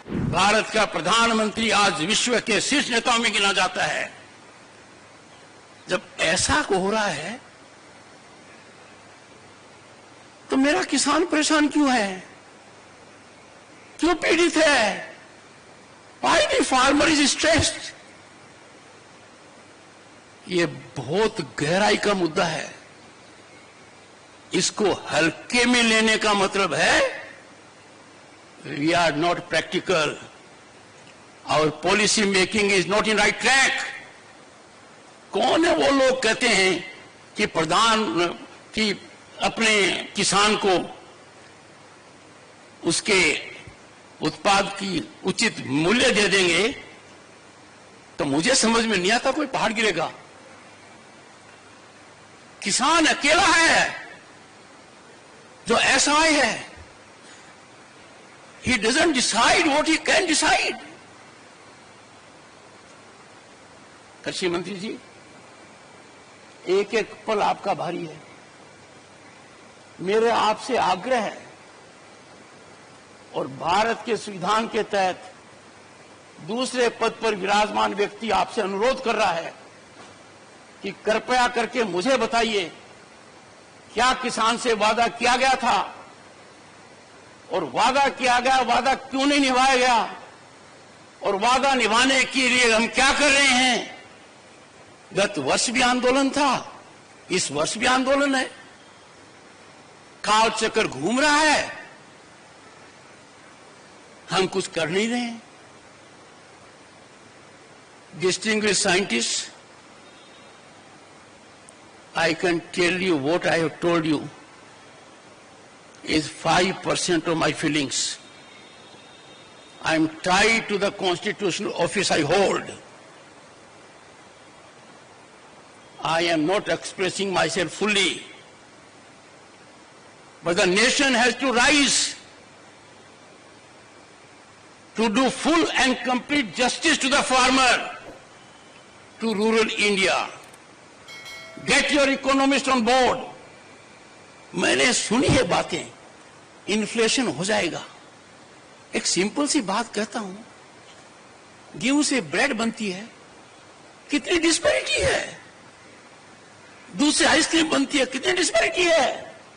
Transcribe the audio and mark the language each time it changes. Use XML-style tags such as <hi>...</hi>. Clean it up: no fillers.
<hi>भारत का प्रधानमंत्री आज विश्व के शीर्ष नेताओं में गिना जाता है। जब ऐसा हो रहा है तो मेरा किसान परेशान क्यों है, क्यों पीड़ित है?</hi> <en>Why the farmer is stressed?</en> <hi>ये बहुत गहराई का मुद्दा है। इसको हल्के में लेने का मतलब है</hi> <en>we are not practical, our policy making is not in right track।</en> <hi>कौन है वो लोग कहते हैं कि कि अपने किसान को उसके उत्पाद की उचित मूल्य दे देंगे? तो मुझे समझ में नहीं आता कोई पहाड़ गिरेगा। किसान अकेला है जो असहाय है। He doesn't decide what he can decide। कृषि मंत्री जी, एक एक पल आपका भारी है। मेरे आपसे आग्रह है और भारत के संविधान के तहत दूसरे पद पर विराजमान व्यक्ति आपसे अनुरोध कर रहा है कि कृपया करके मुझे बताइए, क्या किसान से वादा किया गया था और वादा किया गया वादा क्यों नहीं निभाया गया और वादा निभाने के लिए हम क्या कर रहे हैं? गत वर्ष भी आंदोलन था, इस वर्ष भी आंदोलन है। काल चक्कर घूम रहा है, हम कुछ कर नहीं रहे हैं।</hi> <en>Distinguished scientists, I can tell you what I have told you is 5% of my feelings. I am tied to the constitutional office I hold. I am not expressing myself fully. But the nation has to rise to do full and complete justice to the farmer, to rural India. Get your economists on board.</en> <hi>मैंने सुनी है बातें, inflation हो जाएगा। एक simple सी बात कहता हूं, गेहूं से ब्रेड बनती है, कितनी डिस्पैरिटी है। दूध से आइसक्रीम बनती है, कितनी डिस्पैरिटी है।</hi>